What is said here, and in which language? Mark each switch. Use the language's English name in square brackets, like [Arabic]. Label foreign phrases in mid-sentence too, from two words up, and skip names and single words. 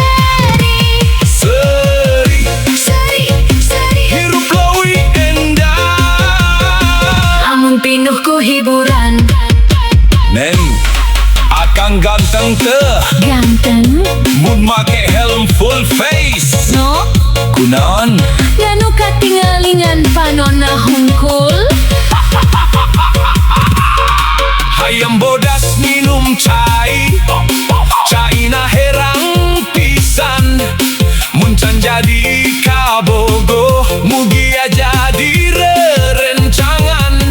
[Sundanese] seri, seri. seri. Hirup leuwih endah. Amun pinuh ku hiburan, Neng, akang ganteng teu, ganteng, mun make helm [English] full face. [Sundanese] no? Kunaon? Nganu katingalingan panonna hungkul. Hayam bodas minum cai, caina herang pisan. Mun can jadi kabogo, mugia jadi rerencangan.